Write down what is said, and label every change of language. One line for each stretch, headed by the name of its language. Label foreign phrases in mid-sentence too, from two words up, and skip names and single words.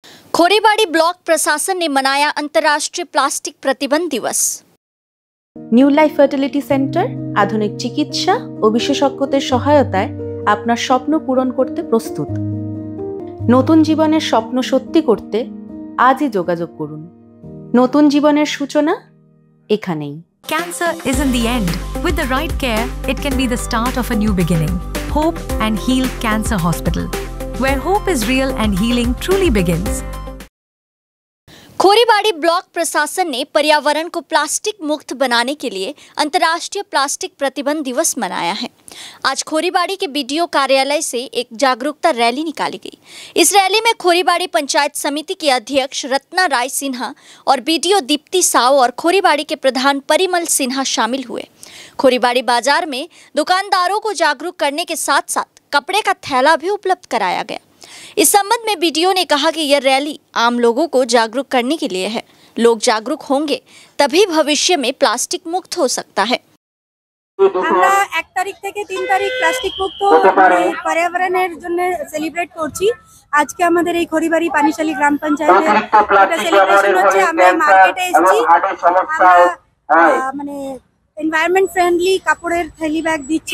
Hindi: खोरीबाड़ी ब्लॉक प्रशासन ने मनाया अंतर्राष्ट्रीय प्लास्टिक प्रतिबंध दिवस।
Bangla: নিউ লাইফ ফার্টিলিটি সেন্টার আধুনিক চিকিৎসা ও বিশেষজ্ঞদের সহায়তায় আপনার স্বপ্ন পূরণ করতে প্রস্তুত। নতুন জীবনের স্বপ্ন সত্যি করতে আজই যোগাযোগ করুন। নতুন জীবনের সূচনা এখানেই।
English: Cancer isn't the end. With the right care, it can be the start of a new beginning. Hope and Heal Cancer Hospital, where hope is real and healing truly begins.
Hindi: खोरीबाड़ी ब्लॉक प्रशासन ने पर्यावरण को प्लास्टिक मुक्त बनाने के लिए अंतर्राष्ट्रीय प्लास्टिक प्रतिबंध दिवस मनाया है। आज खोरीबाड़ी के बीडीओ कार्यालय से एक जागरूकता रैली निकाली गई। इस रैली में खोरीबाड़ी पंचायत समिति की अध्यक्ष रत्ना राय सिन्हा और बीडीओ दीप्ति साव और खोरीबाड़ी के प्रधान परिमल सिन्हा शामिल हुए। खोरीबाड़ी बाजार में दुकानदारों को जागरूक करने के साथ साथ कपड़े का थैला भी उपलब्ध कराया गया। इस संबंध में बीडीओ ने कहा कि यह रैली आम लोगों को जागरूक करने के लिए है। लोग जागरूक होंगे तभी भविष्य में प्लास्टिक मुक्त हो सकता है।
Bangla: আমরা 1 তারিখ থেকে 3 তারিখ প্লাস্টিক মুক্ত পর্যাবরণের জন্য সেলিব্রেট করছি। আজকে আমাদের এই খড়িবাড়ি পানিশালী গ্রাম পঞ্চায়েতে একটা সেলিব্রেশন হচ্ছে। আমরা মার্কেটে এসেছি, মানে
English: environment friendly
Bangla: কাপড়ের থলি ব্যাগ দিচ্ছি।